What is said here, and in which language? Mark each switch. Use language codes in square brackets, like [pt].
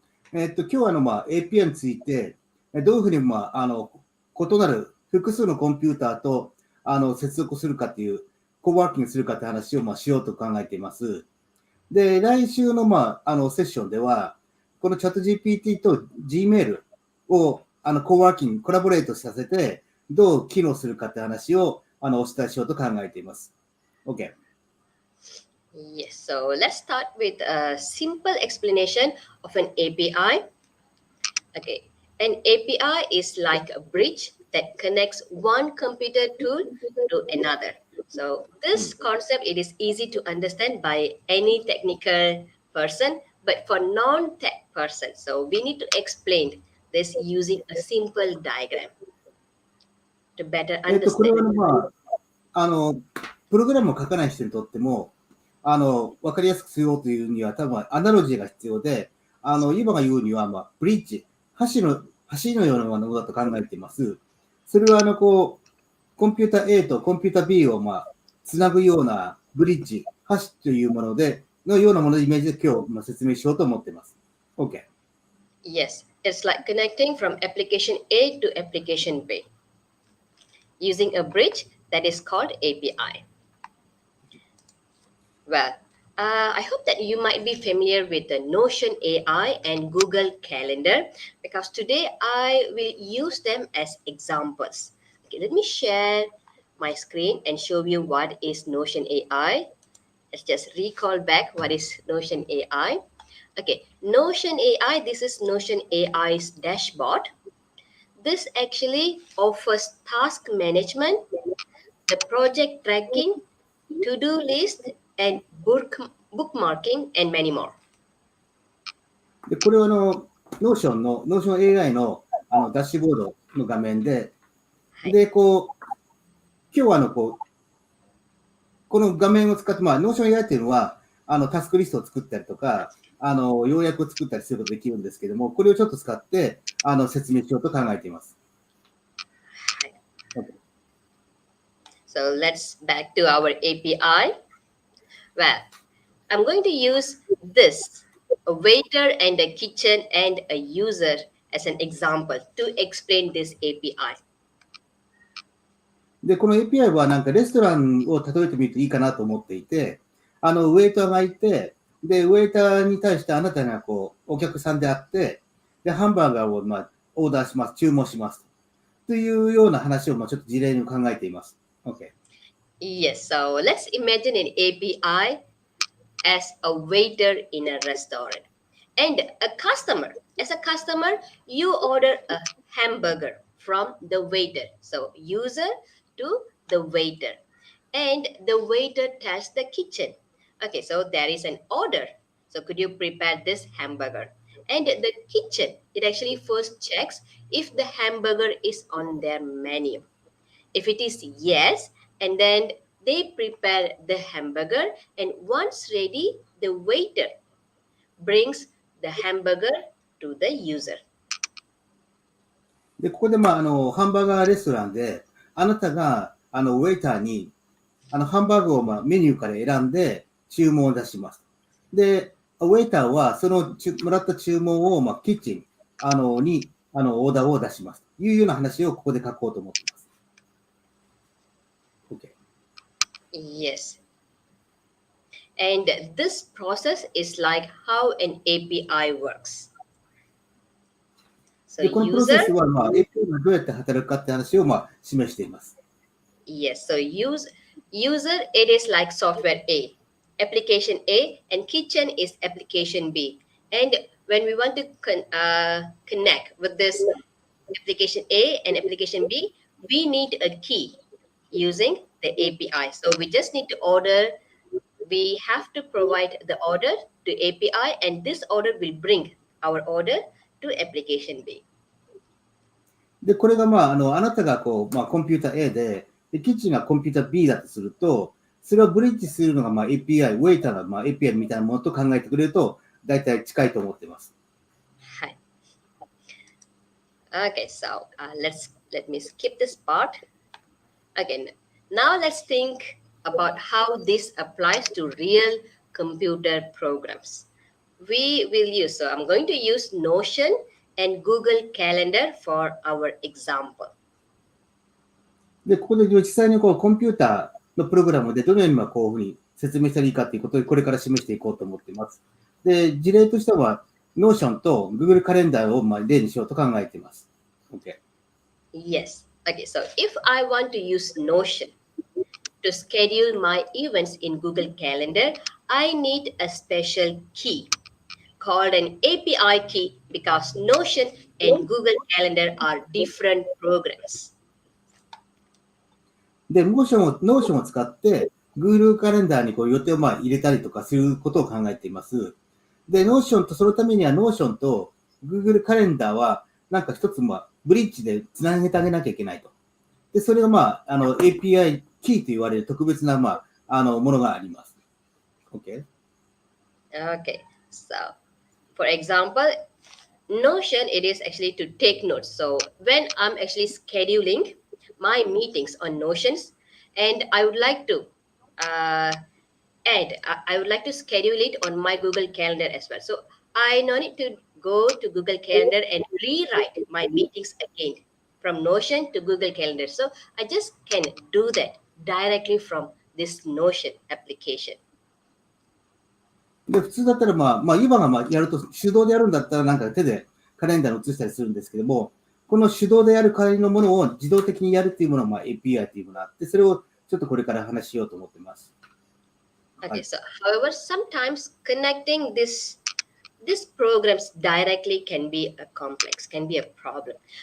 [ja] 今日はAPI について、どういうふうに異なる複数のコンピューターと接続するかっていう、コーワーキングするかって話をしようと考えています。で、来週のセッションでは、このチャット GPT と Gmail をコーワーキング、コラボレートさせて、どう機能するかって話をお伝えしようと考えています。 OK。 [en] Yes, so let's start with a simple explanation of an API. Okay, an API is like a bridge that connects one computer tool to another. So this concept, it is easy to understand by any technical person, but for non-tech person, so we need to explain this using a simple diagram to better [ja] これ [en] understand. [ja] はプログラムを書かない人にとっても、わかりやすくしようというには、多分アナロジーが必要で、今が言うには、ブリッジ、橋のようなものだと考えています。それは、コンピューター A とコンピューター B を、つなぐようなブリッジ、橋というもののようなもののイメージで今日、説明しようと思っています。 OK。 [en] Yes, it's like connecting from application A to application B using a bridge that is called API. Well, I hope that you might be familiar with the Notion AI and Google Calendar because today I will use them as examples. Okay, let me share my screen and show you what is Notion AI. Let's just recall back what is Notion AI. Okay, Notion AI, this is Notion AI's dashboard. This actually offers task management, the project tracking, to-do list, and bookmarking, and many more. [ja] で、これはNotion AI のダッシュボードの画面で、で、今日はこの画面を使って、Notion AI っていうのは、タスクリストを作ったりとか、要約を作ったりすることができるんですけども、これをちょっと使って、説明しようと考えています。 [en] Okay. So let's back to our API. Well, I'm going to use this, a waiter and a kitchen and a user as an example to explain this API. [ja] で、この API はレストランを例えてみるといいかなと思っていて、ウェイターがいて、で、ウェイターに対してあなたがお客さんであって、で、ハンバーガーをオーダーします、注文します。というような話をちょっと事例に考えています。 OK。 [en] Yes, so let's imagine an API as a waiter in a restaurant. And as a customer, you order a hamburger from the waiter. So user to the waiter. And the waiter tells the kitchen. Okay, so there is an order. So could you prepare this hamburger? And the kitchen, it actually first checks if the hamburger is on their menu. If it is yes, and then they prepare the hamburger, and once ready, the waiter brings the hamburger to the user. [ja] で、ここで、ハンバーガーレストランで、あなたが、ウェイターに、ハンバーグを、メニューから選んで、注文を出します。で、ウェイターは、そのもらった注文を、キッチン、に、オーダーを出します。というような話をここで書こうと思っています。 [en] Yes. And this process is like how an API works. [ja] で、このプロセスは、API がどうやって働くかって話を、示しています。 [en] Yes, so user, it is like software A, application A, and kitchen is application B. And when we want to connect with this application A and application B, we need a key using the API. So we just need to we have to provide the order to API, and this order will bring our order to application B. [ja] で、これが、あなたがコンピューター A で、キッチンがコンピューター B だとすると、それをブリッジするのが、API、ウェイターが、API みたいなものと考えてくれると、大体近いと思っています。はい。 [en] Okay, so let me skip this part. Again, now let's think about how this applies to real computer programs. We will use, so I'm going to use Notion and Google Calendar for our example. [ja] で、ここで実際にコンピューターのプログラムでどのようにこういうふうに説明したらいいかということをこれから示していこうと思っています。で、事例としては Notion と Google カレンダーを例にしようと考えています。 OK。 [en] Yes. Okay, so if I want to use Notion to schedule my events in Google Calendar, I need a special key called an API key because Notion and Google Calendar are different programs. [ja] で、Notion を使って Google カレンダーに予定を入れたりとかすることを考えています。で、Notion とそのためには Notion と Google カレンダーはなんか一つブリッジでつなげてあげなきゃいけないと。で、それがAPI キーと言われる特別なものがあります。 OK? [en] Okay, so for example, Notion, it is actually to take notes. So when I'm actually scheduling my meetings on Notions, and I would like to I would like to schedule it on my Google Calendar as well. So I no need to go to Google Calendar and rewrite my meetings again from Notion to Google Calendar. So I just can do that directly from this Notion application. [ja] で、普通だったら今がやると手動でやるんだったらなんか手でカレンダーに移したりするんですけども、この手動でやる代わりのものを自動的にやるっていうものはAPI というものがあって、それをちょっとこれから話しようと思っています。 [en] Okay, so however, sometimes connecting these programs directly can be a complex, can be a problem.